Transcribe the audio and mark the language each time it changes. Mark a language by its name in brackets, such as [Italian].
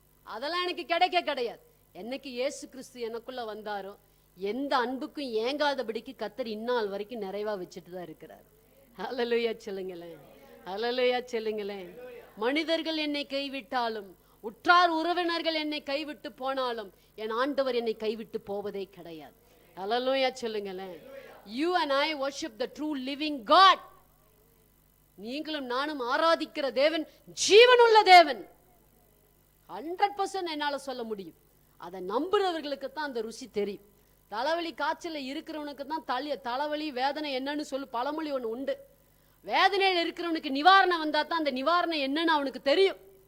[Tamil] அதெல்லாம் எனக்கு கிடையாது. என்னைக்கு இயேசு கிறிஸ்து எனக்குள்ள வந்தாரோ எந்த அன்புக்கும் ஏங்காதபடிக்கு கர்த்தர் இந்நாள் வரைக்கும் நிறைவா வச்சுட்டு தான் இருக்கிறார். ஹல்லேலூயா சொல்லுங்களேன். ஹல்லேலூயா சொல்லுங்களேன். மனிதர்கள் என்னை கைவிட்டாலும், உற்றார் உறவினர்கள் என்னை கைவிட்டு போனாலும், என் ஆண்டவர் என்னை கைவிட்டு போவதே கிடையாது. ஹல்லேலூயா சொல்லுங்களேன். [English] You and I worship the true living God. [Tamil] நீங்களும் நானும் ஆராதிக்கிற தேவன் ஜீவனுள்ள தேவன். 100% என்னால சொல்ல முடியும். அதை நம்புறவர்களுக்கு தான் அந்த ருசி தெரியும். தலைவலி காய்ச்சல இருக்கிறவனுக்கு தான் தலைவலி வேதனை என்னன்னு சொல்லி பழமொழி ஒன்று உண்டு. வேதனையில் இருக்கிறவனுக்கு நிவாரணம் வந்தா தான் அந்த நிவாரணம் என்னன்னு அவனுக்கு தெரியும்.